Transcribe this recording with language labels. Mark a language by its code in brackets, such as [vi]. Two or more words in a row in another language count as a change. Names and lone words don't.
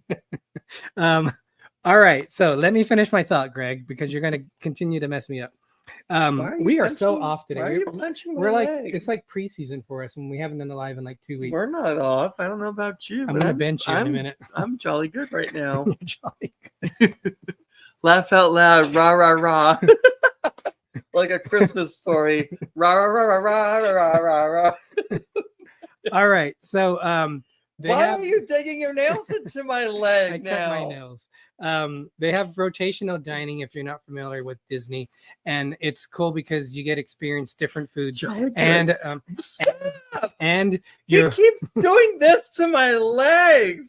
[en] All right, so let me finish my thought, Greg, because you're going to continue to mess me up. We are so off today. Why are you punching my leg? It's like preseason for us when we haven't done the live in like 2 weeks. We're not off. I don't know about you. I'm going to bench you in a minute. I'm jolly good right now. Jolly good. Laugh out loud. Rah, rah, rah. Like a Christmas story. Rah, rah, rah, rah, rah, rah, rah. All right. So why are you digging your nails into my leg I cut my nails. They have rotational dining if you're not familiar with Disney, and it's cool because you get to experience different foods. And he keeps doing this to my legs.